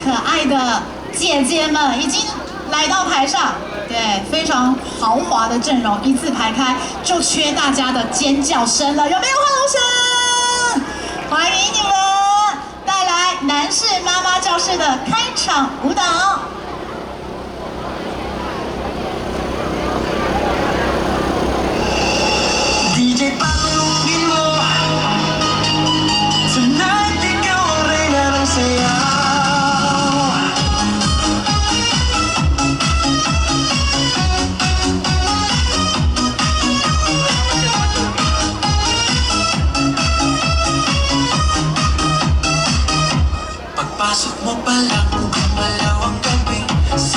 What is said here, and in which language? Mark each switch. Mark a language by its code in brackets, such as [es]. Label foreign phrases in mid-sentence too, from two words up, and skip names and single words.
[zh] 可爱的姐姐们已经来到台上，对，非常豪华的阵容，一字排开，就缺大家的尖叫声了，有没有欢呼声？欢迎你们带来男士妈妈教室的开场舞蹈。 [tl] DJ palugin mo Tonight ikaw ang reyna ng sayaw Pagpasok mo pa lang gumalaw ang gabi Sa